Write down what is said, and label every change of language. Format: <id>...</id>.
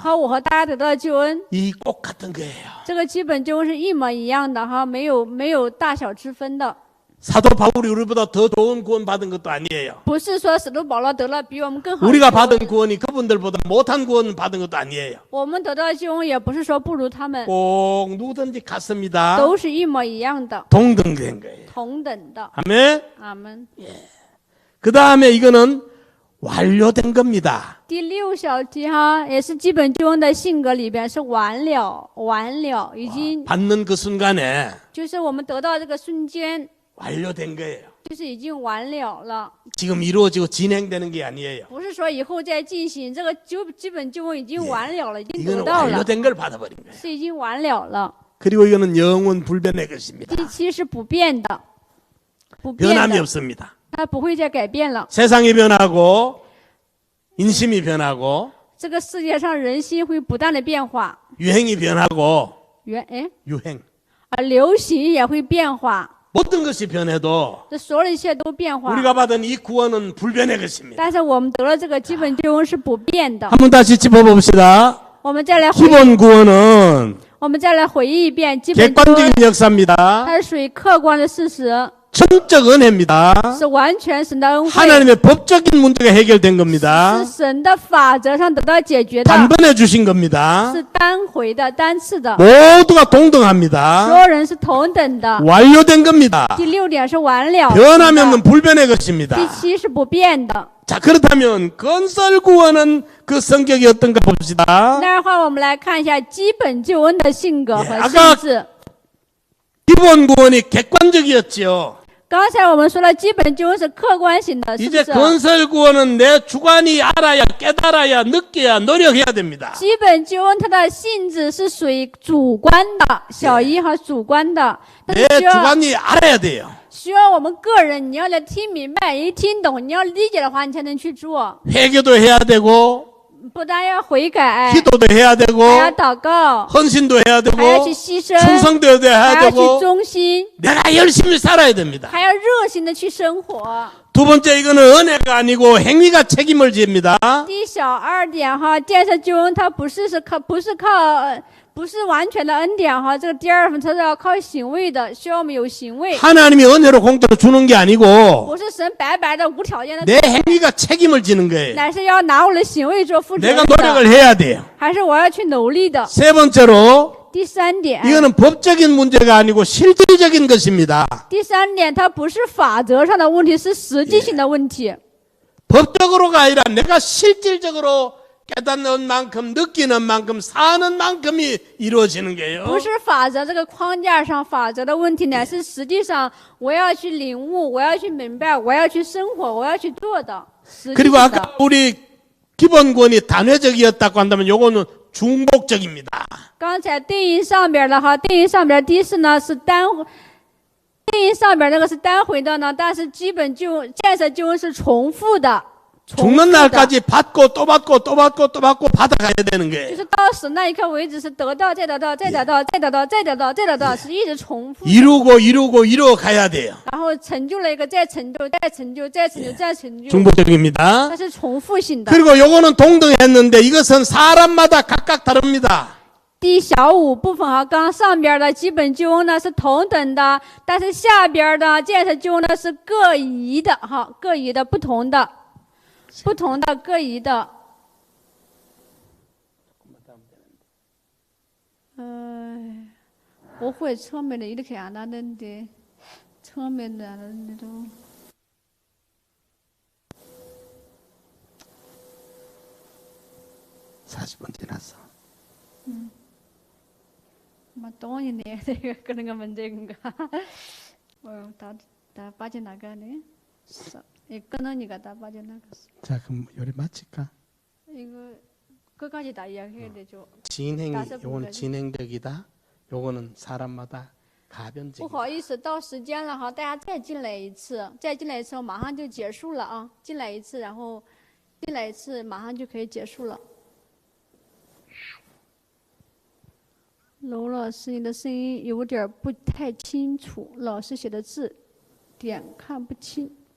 <zh>和我和大家得到的救恩，</zh> <ko>이 꼭 같은 거예요.</ko> <zh>这个基本救恩是一模一样的哈，没有大小之分的。</zh> <ko>사도 바울이 우리보다 더 좋은 구원 받은 것도 아니에요.</ko> <zh>不是说使徒保罗得了比我们更好的</zh> <ko>우리가</ko> <zh>救恩，</zh> <ko>받은 구원이 그분들보다 못한 구원 받은 것도 아니에요.</ko> <zh>我们得到的救恩也不是说不如他们，</zh> <ko>꼭 누구든지 같습니다.</ko> <zh>都是一模一样的，</zh> <ko>동등된 거예요.</ko> <zh>同等的。</zh> <ko>아멘.</ko> <zh>阿门。</zh> <ko>그 다음에 이거는 완료된 겁니다.</ko> <zh>第六小题哈，也是基本救恩的性格里边是完了，已经</zh> <ko>받는 그 순간에</ko> <zh>就是我们得到这个瞬間，</zh> <ko>완료된 거예요.</ko> <zh>就是已经完了了，</zh> <ko>지금 이루어지고 진행되는 게 아니에요.</ko> <zh>不是说以后再进行，这个基本救恩已经完了了，已经得</zh> <ko>이거는</ko> <zh>到了，</zh> <ko>완료된 걸 받아버린 거예요.</ko> <zh>是已经完了了。</zh> <ko>그리고 이거는 영원 불변의 것입니다.</ko> <zh>第七是不变的，不变</zh> <ko>변함이</ko> <zh>的，</zh> <ko>없습니다.</ko> <zh>它不会再改变了。</zh> <ko>세상이 변하고 인심이 변하고</ko> <zh>这个世界上人心会不断的变化，</zh> <ko>유행이 변하고 유행</ko> <zh>流行也会变化，</zh> <ko>모든 것이 변해도</ko> <zh>这所有的一切都变化。</zh> <ko>우리가 받은 이 구원은 불변의 것입니다.</ko> <zh>但是我们得了这个基本救恩是不变的。</zh> <ko>한번 다시 짚어봅시다.</ko> <zh>我们再来回，</zh> <ko>기본 구원은</ko> <zh>我们再来回忆一遍基本救</zh> <ko>객관적인</ko> <zh>恩，</zh> <ko>역사입니다.</ko> <zh>它是属于客观的事实，</zh> <ko>천적 은혜입니다.</ko> <zh>是完全神的恩惠，</zh> <ko>하나님의 법적인 문제가 해결된 겁니다.</ko> <zh>是神的法则上得到解决的，</zh> <ko>단번에 주신 겁니다.</ko> <zh>是单回的、单次的，</zh> <ko>모두가</ko> <zh>所</zh> <ko>동등합니다.</ko> <zh>有人是同等的。</zh> <ko>완료된 겁니다.</ko> <zh>第六点是完了，</zh> <ko>변함이 없는 불변의</ko> <zh>第</zh> <ko>것입니다.</ko> <zh>七是不变的。</zh> <ko>자, 그렇다면 건설 구원은 그 성격이 어떤가 봅시다.</ko> <zh>那样的话，我们来看一下基本救恩的性格和</zh> <ko>예</ko> <zh>性质。</zh> <ko>기본 구원이 객관적이었죠.</ko> <zh>刚才我们说了，基本救恩是客观性的，是不</zh> <ko>이제</ko> <zh>是？</zh> <ko>건설 구원은 내 주관이 알아야 깨달아야 느껴야 노력해야 됩니다.</ko> <zh>基本救恩它的性质是属于主观的，小一和主观的，但</zh> <ko>내</ko> <zh>是需要</zh> <ko>주관이 알아야 돼요.</ko> <zh>需要我们个人，你要来听明白，一听懂，你要理解的话，你才能去做。</zh> <ko>회개도 해야 되고</ko> <zh>不但要悔改，</zh> <ko>기도도 해야 되고</ko> <zh>还要祷告，</zh> <ko>헌신도 해야 되고</ko> <zh>还要去牺牲，</zh> <ko>충성도</ko> <zh>还</zh> <ko>해야</ko> <zh>要去</zh> <ko>되고</ko> <zh>忠心，</zh> <ko>내가 열심히 살아야 됩니다.</ko> <zh>还要热心的去生活。</zh> <ko>두 번째 이거는 은혜가 아니고 행위가 책임을 집니다.</ko> <zh>第小二点哈，建设救恩它不是完全的恩典哈，这个第二份它是要靠行为的，需要我们有行为，</zh> <ko>하나님이 은혜로 공짜로 주는 게 아니고</ko> <zh>不是神白白的无条件的，</zh> <ko>내 행위가 책임을 지는 거예요.</ko> <zh>乃是要拿我的行为做负责</zh> <ko>내가</ko> <zh>任</zh> <ko>노력을</ko> <zh>的，</zh> <ko>해야 돼요.</ko> <zh>还是我要去努力的。</zh> <ko>세 번째로</ko> <zh>第三点，</zh> <ko>이거는 법적인 문제가 아니고 실질적인 것입니다.</ko> <zh>第三点，它不是法则上的问题，是实际性的问题。</zh> <ko>법적으로가 아니라 내가 실질적으로 깨닫는 만큼 느끼는 만큼 사는 만큼이 이루어지는 거예요.</ko> <zh>不是法则这个框架上法则的问题，乃是实际上我要去领悟，我要去明白，我要去生活，我要去做的。实际</zh> <ko>그리고</ko> <zh>的。</zh> <ko>아까 우리 기본권이 단회적이었다고 한다면 요거는 중복적입니다.</ko> <zh>刚才定义上边的哈，定义上边第四呢是定义上边那个是单回的呢，但是基本建设救恩是重复的，重复</zh> <ko>죽는</ko> <zh>的，</zh> <ko>날까지 받고 또 받고 또 받고 또 받고 받아가야 되는</ko> <zh>就</zh> <ko>거예요.</ko> <zh>是到死那一刻为止是得到，再得到，再得到，再得到，再得到，再得到，是一直重复的，</zh> <ko>이루고 이루어가야 돼요.</ko> <zh>然后成就了一个，再成就，再成就，再成就，再成就，</zh> <ko>중복적입니다.</ko> <zh>它是重复性的。</zh> <ko>그리고 요거는 동등했는데 이것은 사람마다 각각 다릅니다.</ko> <zh>第小五部分哈，刚上边的基本救恩呢是同等的，但是下边的建设救恩呢是各异的哈，各异的不同的，不同的各异的。不会</zh> <ko>처음에는 이렇게 안 하는데 처음에는 안 하는데도. (40분) 지났어. 뭐 돈이 내야 되고 그런 거 문제인가? 다 빠져나가네. 끊으니까 다 빠져나갔어. 자, 그럼 요리 마칠까? 이거 끝까지 다 이야기해야 되죠. 진행, 다섯 요거는 분까지. 진행적이다. 요거는 사람마다</ko> <zh>不</zh> <ko>가변적.</ko> <zh>好意思，到时间了哈，大家再进来一次，再进来一次，我马上就结束了啊！进来一次，然后进来一次，马上就可以结束了。娄老师，你的声音有点不太清楚，老师写的字点看不清。</zh>